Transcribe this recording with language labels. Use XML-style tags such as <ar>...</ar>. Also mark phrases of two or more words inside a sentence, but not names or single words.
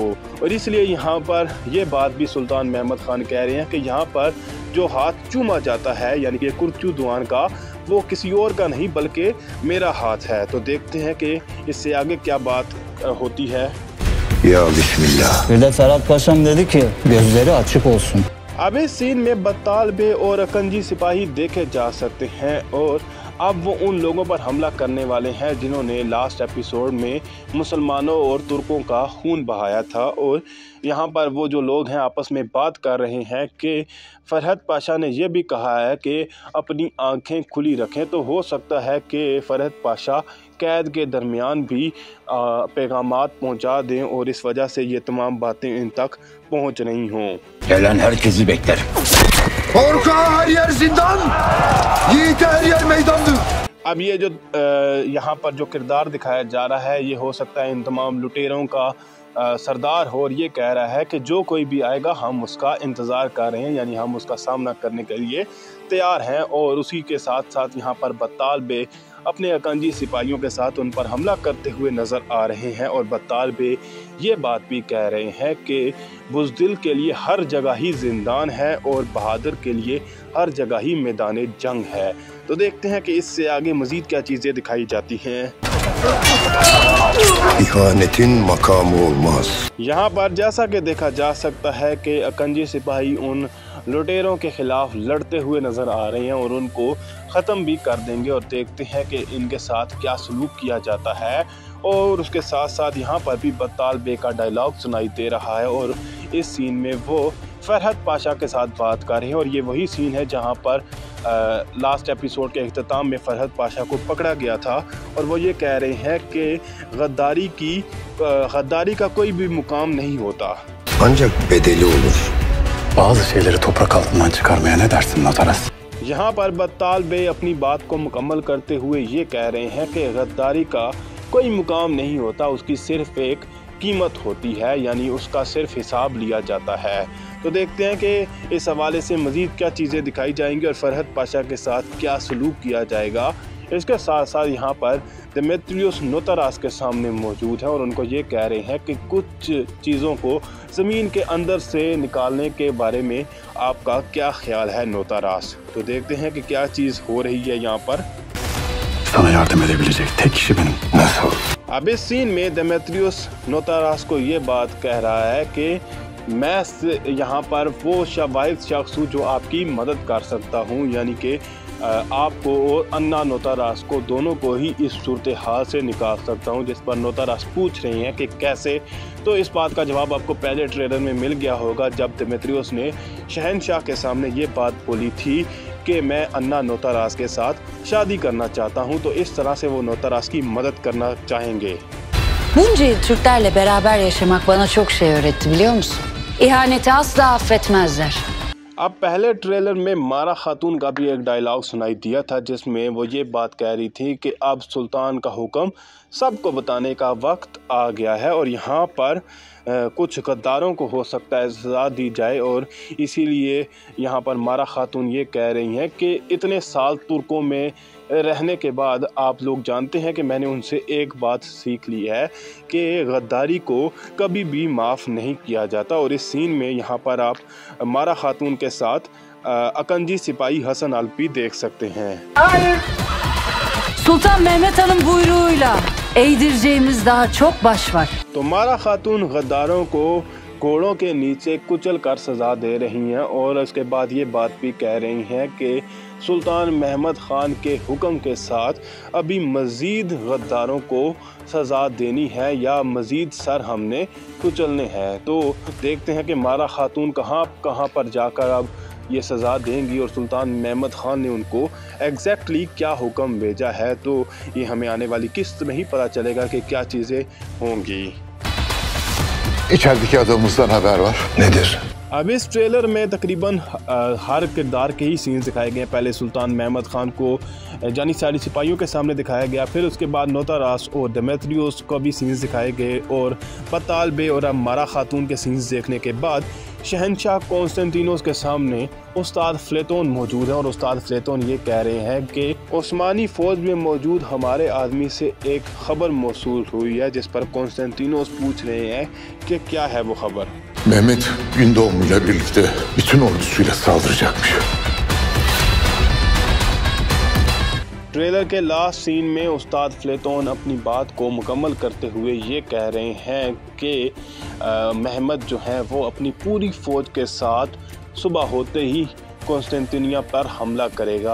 <ur>اور اس لیے یہاں پر یہ بات بھی سلطان محمد خان کہہ رہے ہیں کہ یہاں پر جو ہاتھ چوما جاتا ہے یعنی کہ کورچو دعان کا، وہ کسی اور کا نہیں بلکہ میرا ہاتھ ہے. تو دیکھتے ہیں کہ اس سے آگے کیا بات ہوتی ہے.</ur> <ar>يا بسم الله.</ar> <tr>Bir de Ferhat Paşam dedi ki gözleri açık olsun।</tr> <ur>اب اس سین میں بطال بے اور آقنجی سپاہی دیکھے جا سکتے ہیں اور اب وہ ان لوگوں پر حملہ کرنے والے ہیں جنہوں نے</ur> <en>last episode</en> <ur>میں مسلمانوں اور ترکوں کا خون بہایا تھا. اور یہاں پر وہ جو لوگ ہیں آپس میں بات کر رہے ہیں کہ فرحت پاشا نے یہ بھی کہا ہے کہ اپنی آنکھیں کھلی رکھیں. تو ہو سکتا ہے کہ فرحت پاشا قید کے درمیان بھی پیغامات پہنچا دیں اور اس وجہ سے یہ تمام باتیں ان تک پہنچ رہی ہوں.</ur> <tr>Gelen herkesi bekler। Korkağı her yer zindan, yiğit her yer meydandır।</tr> <ur>اب یہ جو یہاں پر جو کردار دکھایا جا رہا ہے یہ ہو سکتا ہے ان تمام لٹیروں کا سردار ہو اور یہ کہہ رہا ہے کہ جو کوئی بھی آئے گا ہم اس کا انتظار کر رہے ہیں، یعنی ہم اس کا سامنا کرنے کے لیے تیار ہیں. اور اسی کے ساتھ ساتھ یہاں پر بطال بے اپنے آقنجی سپاہیوں کے ساتھ ان پر حملہ کرتے ہوئے نظر آ رہے ہیں. اور بطال بے یہ بات بھی کہہ رہے ہیں کہ بزدل کے لیے ہر جگہ ہی زندان ہے اور بہادر کے لیے ہر جگہ ہی میدان جنگ ہے. تو دیکھتے ہیں کہ اس سے آگے مزید کیا چیزیں دکھائی جاتی ہیں.</ur> <tr>İhanetin makamı olmaz।</tr> <ur>یہاں پر جیسا کہ دیکھا جا سکتا ہے کہ آقنجی سپاہی ان لٹیروں کے خلاف لڑتے ہوئے نظر آ رہے ہیں اور ان کو ختم بھی کر دیں گے. اور دیکھتے ہیں کہ ان کے ساتھ کیا سلوک کیا جاتا ہے. اور اس کے ساتھ ساتھ یہاں پر بھی بطال بے کا ڈائیلاگ سنائی دے رہا ہے اور اس سین میں وہ فرحت پاشا کے ساتھ بات کر رہے ہیں. اور یہ وہی سین ہے جہاں پر</ur> <en>last episode</en> <ur>کے اختتام میں فرحت پاشا کو پکڑا گیا تھا اور وہ یہ کہہ رہے ہیں کہ غداری کا کوئی بھی مقام نہیں ہوتا.</ur> <tr>Ancak bedeli olur। Bazı şeyleri toprak altından çıkarmaya ne dersin Notaras?</tr> <ur>یہاں پر بطال بے اپنی بات کو مکمل کرتے ہوئے یہ کہہ رہے ہیں کہ غداری کا کوئی مقام نہیں ہوتا، اس کی صرف ایک قیمت ہوتی ہے، یعنی اس کا صرف حساب لیا جاتا ہے. تو دیکھتے ہیں کہ اس حوالے سے مزید کیا چیزیں دکھائی جائیں گی اور فرحت پاشا کے ساتھ کیا سلوک کیا جائے گا. اس کے ساتھ ساتھ یہاں پر دیمیتریوس نوتاراس کے سامنے موجود ہیں اور ان کو یہ کہہ رہے ہیں کہ کچھ چیزوں کو زمین کے اندر سے نکالنے کے بارے میں آپ کا کیا خیال ہے نوتاراس. تو دیکھتے ہیں کہ کیا چیز ہو رہی ہے یہاں پر.</ur> <tr>Sana yardım edebilecek tek kişi benim. Nasıl?</tr> <ur>اب اس سین میں دیمیتریس نوتاراس کو یہ بات کہہ رہا ہے کہ میں یہاں پر وہ واحد شخص ہوں جو آپ کی مدد کر سکتا ہوں، یعنی کہ آپ کو اور انا نوتاراس کو دونوں کو ہی اس صورت حال سے نکال سکتا ہوں. جس پر نوتاراس پوچھ رہے ہیں کہ کیسے، تو اس بات کا جواب آپ کو پہلے ٹریلر میں مل گیا ہوگا جب دیمیتریس نے شہنشاہ کے سامنے یہ بات بولی تھی کہ میں انا نوتاراس کے ساتھ شادی کرنا چاہتا ہوں، تو اس طرح سے وہ نوتاراس کی مدد کرنا چاہیں گے.</ur> <tr>Bunca yıl Türklerle beraber yaşamak bana çok şey öğretti, biliyor musun? İhaneti asla affetmezler.</tr> <ur>اب پہلے ٹریلر میں مارا خاتون کا بھی ایک ڈائیلاگ سنائی دیا تھا جس میں وہ یہ بات کہہ رہی تھی کہ اب سلطان کا حکم سب کو بتانے کا وقت آ گیا ہے اور یہاں پر کچھ غداروں کو ہو سکتا ہے سزا دی جائے، اور اسی لیے یہاں پر مارا خاتون یہ کہہ رہی ہیں کہ اتنے سال ترکوں میں رہنے کے بعد آپ لوگ جانتے ہیں کہ میں نے ان سے ایک بات سیکھ لی ہے کہ غداری کو کبھی بھی معاف نہیں کیا جاتا. اور اس سین میں یہاں پر آپ مارا خاتون کے ساتھ آقنجی سپاہی حسن الپی دیکھ سکتے ہیں.</ur> <tr>Sultan Mehmet Han'ın buyruğuyla eğdireceğimiz daha çok baş var.</tr> <ur>تو مارا خاتون غداروں کو گھوڑوں کے نیچے کچل کر سزا دے رہی ہیں اور اس کے بعد یہ بات بھی کہہ رہی ہیں کہ سلطان محمد خان کے حکم کے ساتھ ابھی مزید غداروں کو سزا دینی ہے یا مزید سر ہم نے کچلنے ہیں. تو دیکھتے ہیں کہ مارا خاتون کہاں پر جا کر اب یہ سزا دیں گی اور سلطان محمد خان نے ان کو ایگزیکٹلی کیا حکم بھیجا ہے. تو یہ ہمیں آنے والی قسط میں ہی پتا چلے گا کہ کیا چیزیں ہوں گی.</ur> <tr>İçerideki adamımızdan haber var. Nedir?</tr> <ur>اب اس ٹریلر میں تقریباً ہر کردار کے ہی سینز دکھائے گئے ہیں. پہلے سلطان محمد خان کو جانی ساری سپاہیوں کے سامنے دکھایا گیا، پھر اس کے بعد نوتاراس اور دیمیتریس کو بھی سینز دکھائے گئے اور پتال بے اور اب مارا خاتون کے سینز دیکھنے کے بعد شہنشاہ کونستانتینوس کے سامنے استاد فلیتون موجود ہیں اور استاد فلیتون یہ کہہ رہے ہیں کہ عثمانی فوج میں موجود ہمارے آدمی سے ایک خبر موصول ہوئی ہے، جس پر کونستانتینوس پوچھ رہے ہیں کہ کیا ہے وہ خبر.</ur> <tr>Mehmet Gündoğmu'yla birlikte bütün ordusuyla saldıracakmış.</tr> <ur>ٹریلر کے</ur> <en>last scene</en> <ur>میں استاد فلیتون اپنی بات کو مکمل کرتے ہوئے یہ کہہ رہے ہیں کہ محمد جو ہے وہ اپنی پوری فوج کے ساتھ صبح ہوتے ہی قسطنطنیہ پر حملہ کرے گا.</ur>